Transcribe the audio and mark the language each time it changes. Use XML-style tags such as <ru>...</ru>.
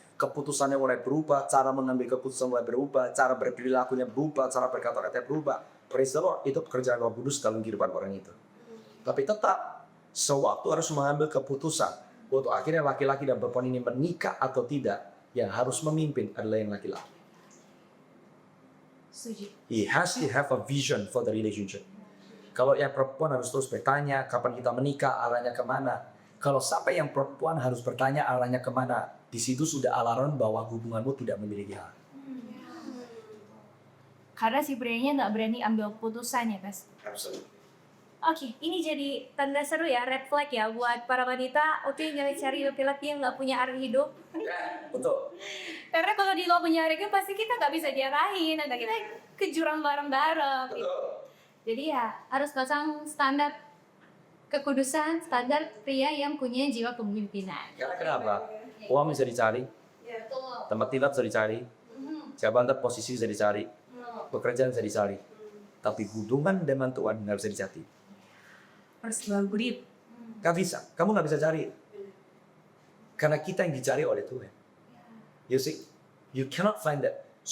<id>Keputusannya mulai berubah, cara mengambil keputusan mulai berubah, cara berperilakunya berubah, cara berkata-kata berubah.</id> <en>Praise the Lord,</en> <id>itu pekerjaan Roh Kudus dalam kehidupan orang itu. Tapi tetap, sewaktu harus mengambil keputusan. Untuk akhirnya laki-laki dan perempuan ini menikah atau tidak, yang harus memimpin adalah yang laki-laki. Setuju.</id> <en>He has to have a vision for the relationship.</en> <id>Kalau yang perempuan harus terus bertanya, kapan kita menikah, arahnya kemana. Kalau sampai yang perempuan harus bertanya arahnya kemana, di situ sudah alarm bahwa hubunganmu tidak memiliki hak. Karena si prianya nggak berani ambil keputusan ya, Pas.</id> <en>Absolutely.</en> <id>Oke, ini jadi tanda seru ya, red flag ya buat para wanita. Oke, jangan cari laki-laki yang nggak punya arah hidup. Betul. Karena kalau dia nggak punya arah hidup, pasti kita nggak bisa diarahin. Nanti kita ke jurang bareng-bareng. Gitu. Jadi ya harus pasang standar kekudusan, standar pria yang punya jiwa kepemimpinan. Karena kenapa? Uang bisa dicari, Betul. tempat tinggal bisa dicari, jabatan posisi bisa dicari, pekerjaan bisa dicari. Tapi hubungan dengan Tuhan nggak bisa dicari.</id> <en>Personal grip.</en> <id>Gak bisa, kamu nggak bisa cari. Karena kita yang dicari oleh Tuhan.</id> <en>You see, you cannot find that.</en>